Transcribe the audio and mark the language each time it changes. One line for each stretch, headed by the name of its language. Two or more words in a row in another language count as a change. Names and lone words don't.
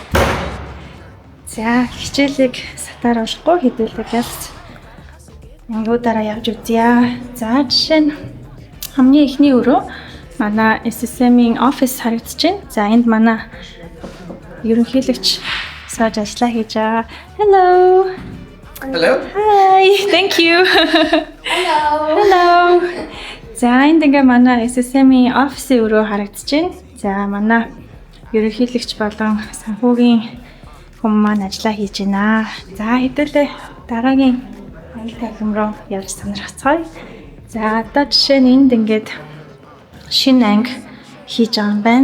Mongolian: За хичээлийг сатаар уншихгүй хэдүүлээ гэлс ангуудаараа явж үзье. За жишээ нь хамгийн ихний өрөө манай SSM-ийн офис харагдаж байна. За энд манай ерөнхийлөгч сууж ажиллаа хийж байгаа.
English: Hello. Hello. Hi. Thank you. Hello. Hello.
Mongolian: За энд ингээ манай SSM-ийн офисын өрөө харагдаж байна. За манай ерөнхийлөгч болон санхүүгийн хүмүүс маань ажиллаа хийж байна. За хэдүүлээ дараагийн анги танхим руу явж сонирхцгаая. За одоо жишээ нь энд ингээд шинэ анги хийж байгаа юм байна.